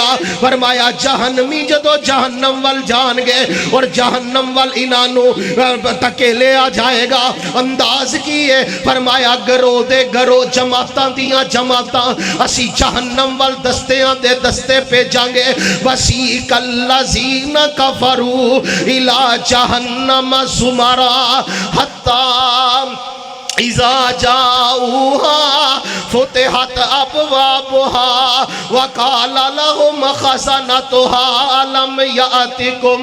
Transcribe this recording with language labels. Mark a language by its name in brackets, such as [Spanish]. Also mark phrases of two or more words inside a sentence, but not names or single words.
[Punjabi] فرمایا جہنمی جدوں جہنم ول جانگے اور جہنم ول انہاں دھکیلے آ جائے گا. انداز کی ہے. فرمایا گروہ دے گروہ، جماعتاں دیاں جماعتاں، اسی جہنم ول دستیاں دے دستے بھیجانگے. [Arabic] وسيق الذين كفروا إلى جهنم زمرا حتى إذا جاءوها فتحت أبوابها وقال لهم خزنتها ألم يأتكم